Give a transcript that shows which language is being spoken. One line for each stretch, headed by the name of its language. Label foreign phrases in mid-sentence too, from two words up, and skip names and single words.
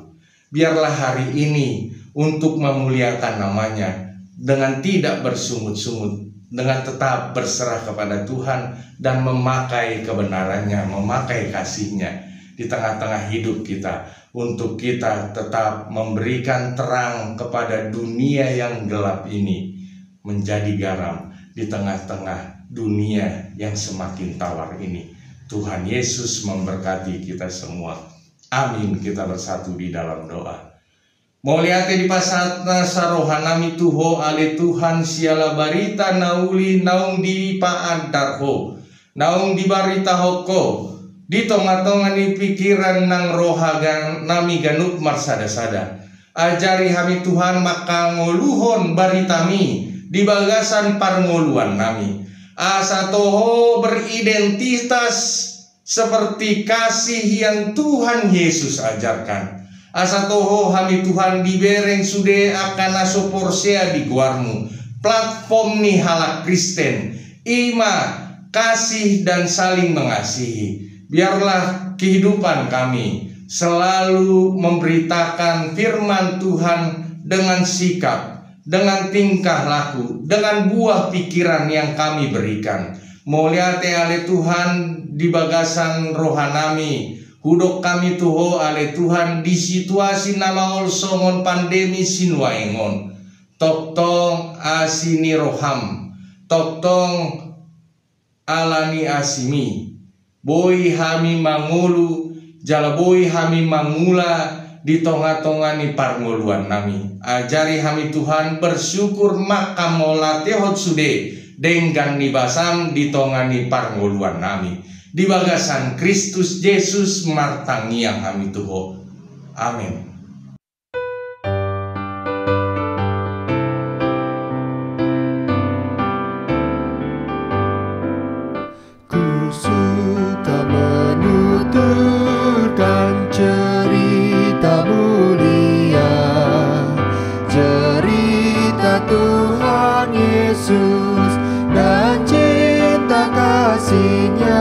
Indonesian: Biarlah hari ini untuk memuliakan namanya dengan tidak bersungut-sungut, dengan tetap berserah kepada Tuhan dan memakai kebenarannya, memakai kasihnya di tengah-tengah hidup kita, untuk kita tetap memberikan terang kepada dunia yang gelap ini, menjadi garam di tengah-tengah dunia yang semakin tawar ini. Tuhan Yesus memberkati kita semua. Amin. Kita bersatu di dalam doa.
Batak Toba: Moliate di pasatna sarohanami tuho ale Tuhan siala barita nauli naung di paantarho. Naung di barita hoko. Di tonga-tonga ni pikiran nang rohagan nami ganup marsada-sada. Ajari hami Tuhan maka ngoluhon baritami di bagasan parngoluan nami. Asa toho
Indonesian: beridentitas seperti kasih yang Tuhan Yesus ajarkan.
Batak Toba: Asa toho hami Tuhan dibereng sude akan aso porsea di guarmu. Platform ni halak Kristen.
Indonesian: Ima kasih dan saling mengasihi. Biarlah kehidupan kami selalu memberitakan firman Tuhan dengan sikap, dengan tingkah laku, dengan buah pikiran yang kami berikan.
Batak Toba: Moliate ale Tuhan di bagasan rohanami, hudok kami tuho ale Tuhan di situasi nama olsongon pandemi sinuaengon. Toktong asini roham, toktong alani asimi. Boi hami mangulu, jala boi hami mangula di tonga-tonga ni parngoluan nami. Ajari hami Tuhan bersyukur maka molate hot sude denggan ni basam di tonga ni parngoluan nami. Di bagasan Kristus Yesus martangi yang hami tuho. Amin.
Indonesian: Cerita mulia, cerita Tuhan Yesus dan cinta kasih-Nya.